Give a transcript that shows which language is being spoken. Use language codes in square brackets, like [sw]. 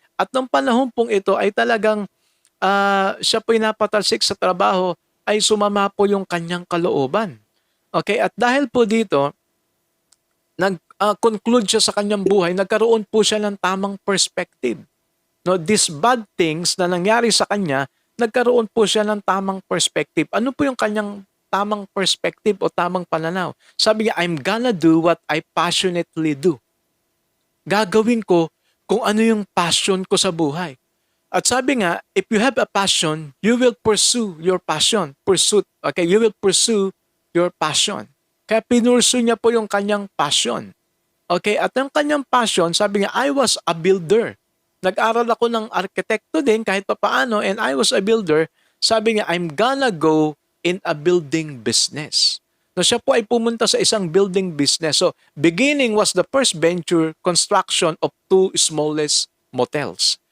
[tl] At nung panahon pong ito ay talagang siya po'y napatalsik sa trabaho, ay sumama po yung kanyang kalooban. Okay, at dahil po dito, nag-conclude siya sa kanyang buhay, nagkaroon po siya ng tamang perspective. No, [en] these bad things [tl] na nangyari sa kanya, nagkaroon po siya ng tamang perspective. Ano po yung kanyang tamang perspective o tamang pananaw? Sabi niya, [en] I'm gonna do what I passionately do. [tl] Gagawin ko kung ano yung passion ko sa buhay. At sabi nga, [en] if you have a passion, you will pursue your passion. Pursuit. [tl] Okay, [en] you will pursue your passion. [tl] Kaya pinursu niya po yung kanyang passion. Okay, at yung kanyang passion, sabi niya, [en] I was a builder. [tl] Nag-aral ako ng arkitekto din kahit papaano [en] and I was a builder. [tl] Sabi niya, [en] I'm gonna go in a building business. [tl] So siya po ay pumunta sa isang building business. [en] So beginning was the first venture construction of 2 smallest motels.